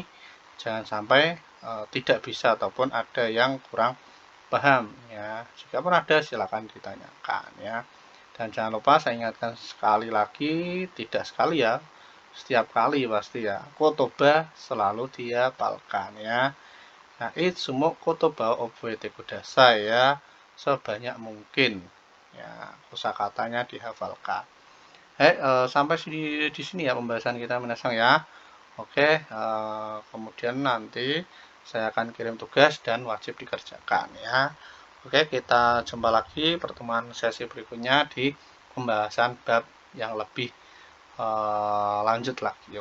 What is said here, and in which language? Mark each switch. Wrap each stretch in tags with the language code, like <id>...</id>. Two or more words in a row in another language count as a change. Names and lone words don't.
<id>Jangan sampai tidak bisa ataupun ada yang kurang paham ya. Jika pun ada silakan ditanyakan ya. Dan jangan lupa saya ingatkan sekali lagi, tidak sekali ya, setiap kali pasti ya. Kotoba selalu dihafalkan ya. Nah,</id> <ja>いつも 言葉 覚えて ください</ja> <id>ya, sebanyak mungkin ya, kosakatanya dihafalkan. Sampai di sini ya pembahasan kita minasang ya. Oke, kemudian nanti saya akan kirim tugas dan wajib dikerjakan ya. Oke, kita jumpa lagi pertemuan sesi berikutnya di pembahasan bab yang lebih lanjut lagi.</id>